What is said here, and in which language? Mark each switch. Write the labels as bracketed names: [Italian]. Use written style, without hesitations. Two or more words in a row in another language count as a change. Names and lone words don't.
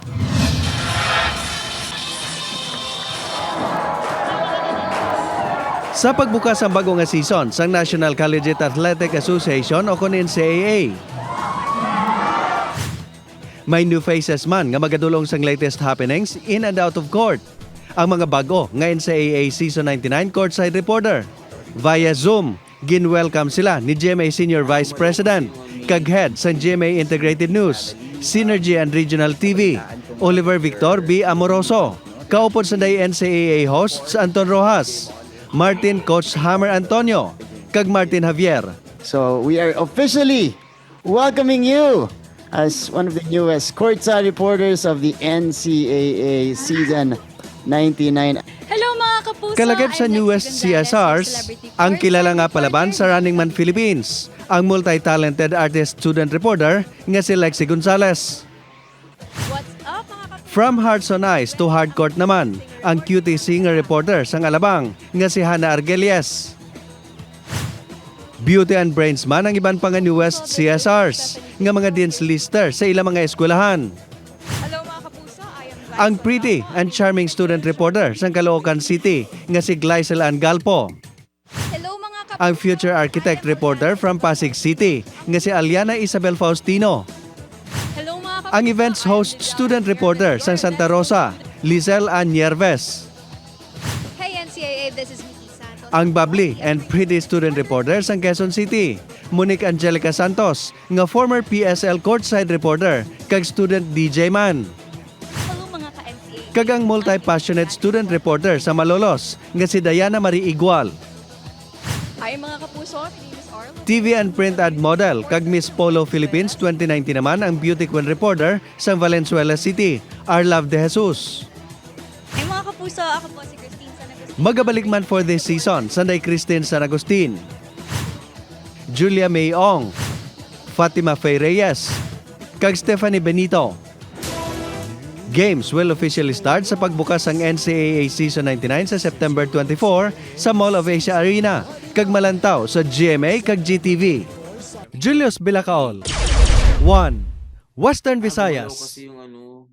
[Hiligaynon] Sa pagbukas ang bagong nga season sa National Collegiate Athletic Association o kon NCAA. May [English] new faces [Hiligaynon] man nga magadulong sa [English] latest happenings in and out of court. [Hiligaynon] Ang mga bago nga NCAA Season 99 [English] courtside reporter. [Hiligaynon] Via Zoom, gin-welcome sila ni GMA [English] Senior Vice President, [Hiligaynon] kag head sa GMA Integrated News, Synergy and Regional TV, Oliver Victor B. Amoroso. Kaupod sa day NCAA hosts Anton Rojas, Martin Coach Hammer Antonio, kag Martin Javier. [English] So we are officially welcoming you as one of the newest courtside reporters of the NCAA Season 99. [Hiligaynon] Hello mga kapuso! Kalagip sa [English] I'm newest Lexie Gonzalez CSRs, [Hiligaynon] ng Celebrity ang [English] Court. [Hiligaynon] kilala nga palaban sa Running Man Philippines, ang [English] multi-talented artist student reporter [Hiligaynon] nga si Lexie Gonzalez. [English] What's up [Hiligaynon] mga kapuso? From Hearts on Ice to Hardcourt naman, ang [English] cutie singer reporter [Hiligaynon] sa Alabang nga si Hannah Argelies. [English] Beauty and Brains [Hiligaynon] man ang iban pang [English] newest CSRs [Hiligaynon] nga mga [English] dean's lister [Hiligaynon] sa ilang mga eskwelahan. [English] Hello [Hiligaynon] mga kapuso! [English] I am Glycel. [Hiligaynon] Ang [English] pretty and charming student reporter [Hiligaynon] sa Caloocan City nga si Glycel Ann Galpo. Hello mga kapuso! Ang [English] future architect reporter from Pasig City [Hiligaynon] nga si Aliana Isabel Faustino. Hello mga kapuso! Ang [English] events host student reporter [Hiligaynon] sa Santa Rosa, Lizelle Ann Yerves. [English] Hey NCAA, this is Miki Santos. [Hiligaynon] Ang [English] bubbly and pretty student reporter [Hiligaynon] sa Quezon City, Monique Angelica Santos, nga [English] former PSL courtside reporter [Hiligaynon] kag [English] student DJ [Hiligaynon] man. Hello mga ka-NCAA. Kag ang [English] multi-passionate student reporter [Hiligaynon] sa Malolos nga si Diana Marie Igual. Hi mga kapuso, [English] my name is Arlo. TV and print ad model [Hiligaynon] kag Miss Polo Philippines 2019 naman ang [English] beauty queen reporter [Hiligaynon] sa Valenzuela City, Arlav de Jesus. Hey mga kapuso, ako po si Christine Sanagos. Magabalik man [English] for this season, [Hiligaynon] Sanday Christine San Agustin, Julia May Ong, Fatima Faye Reyes, kag Stephanie Benito. [English] Games will officially start [Hiligaynon] sa pagbukas ng NCAA Season 99 sa September 24 sa Mall of Asia Arena, kag malantaw sa GMA kag GTV. Julius Bilacaol, 1. Western Visayas. [Filipino] Kasi yung